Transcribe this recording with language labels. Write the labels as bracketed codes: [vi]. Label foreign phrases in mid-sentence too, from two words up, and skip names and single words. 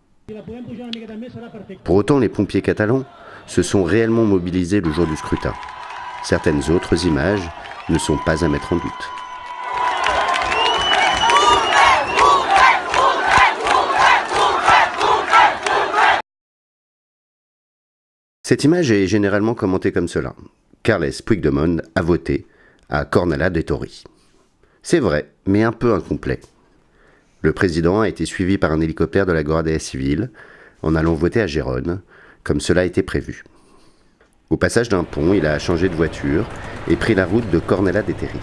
[fr] Pour autant, les pompiers catalans se sont réellement mobilisés le jour du scrutin. Certaines autres images ne sont pas à mettre en doute. Cette image est généralement commentée comme cela. Carles Puigdemont a voté à Cornellà de Torí. C'est vrai, mais un peu incomplet. Le président a été suivi par un hélicoptère de la Guardia Civile en allant voter à Gérone, comme cela était prévu. Au passage d'un pont, il a changé de voiture et pris la route de Cornellà de Torí.